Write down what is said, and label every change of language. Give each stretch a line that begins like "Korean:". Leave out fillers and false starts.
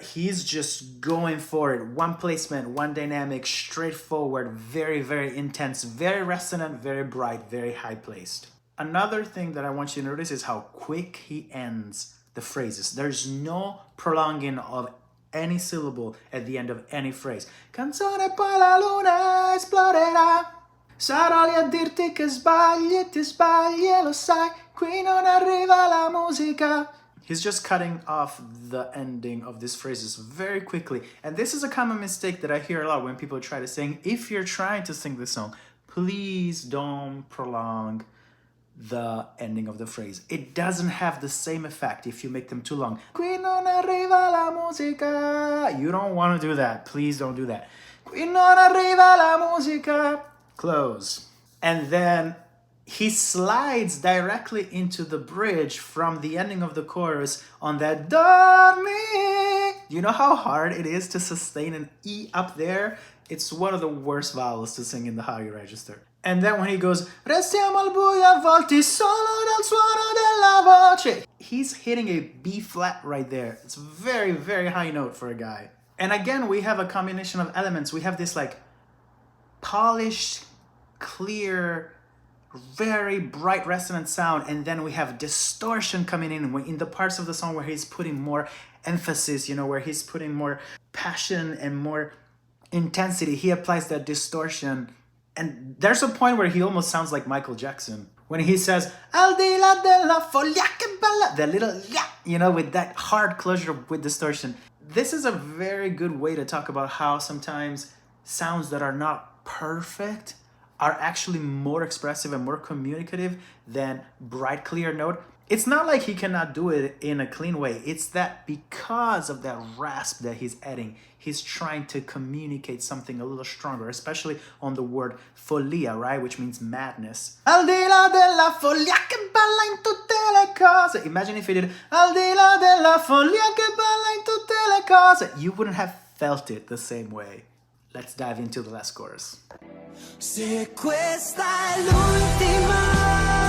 English: He's just going for it. One placement, one dynamic, straightforward, very, very intense, very resonant, very bright, very high placed. Another thing that I want you to notice is how quick he ends the phrases. There's no prolonging of any syllable at the end of any phrase.
Italian: Canzone poi la luna esploderà. Sarò lì a dirti che sbagli e ti sbagli e lo sai. Qui non arriva la musica.
English: He's just cutting off the ending of these phrases very quickly. And this is a common mistake that I hear a lot when people try to sing. If you're trying to sing this song, please don't prolong the ending of the phrase. It doesn't have the same effect if you make them too long.
Italian: Qui non arriva la musica.
English: You don't want to do that. Please don't do that.
Italian: Qui non arriva la musica. Close.
English: And then he slides directly into the bridge from the ending of the chorus on that dormi. You know how hard it is to sustain an E up there? It's one of the worst vowels to sing in the high register. And then when he goes,
Italian: restiamo al buio avvolti solo dal suono della voce.
English: He's hitting a B flat right there. It's a very, very high note for a guy. And again, we have a combination of elements. We have this like polished, clear, very bright resonant sound. And then we have distortion coming in the parts of the song where he's putting more emphasis, you know, where he's putting more passion and more intensity. He applies that distortion. And there's a point where he almost sounds like Michael Jackson. When he says,
Italian: al di là della foglia che bella,
English: that little yeah, you know, with that hard closure with distortion. This is a very good way to talk about how sometimes sounds that are not perfect are actually more expressive and more communicative than bright, clear note. It's not like he cannot do it in a clean way. It's that because of that rasp that he's adding, he's trying to communicate something a little stronger, especially on the word follia, right? Which means madness.
Italian: Al di là della follia che balla in tutte le cose.
English: Imagine if he did
Italian: al di là della follia che balla in tutte le cose.
English: You wouldn't have felt it the same way. Let's dive into the last chorus.
Italian: Se questa è l'ultima